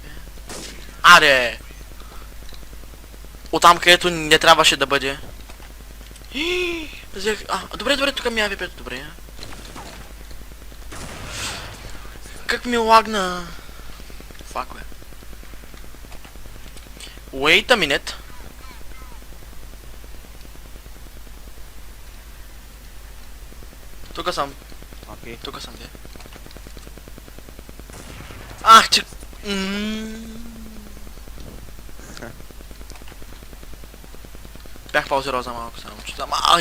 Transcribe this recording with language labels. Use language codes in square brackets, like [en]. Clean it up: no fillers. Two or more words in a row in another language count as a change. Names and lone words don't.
[bg] Аре! Оттам, където не трябваше да бъде. Взех... добре, тук ми е АВП-то, добре. Как ми лагна? Фак, бе. [en] Wait a minute. [bg] Тук съм. Окей. Тук съм, де. Ах, че... Бях паузирал за малко само, че там...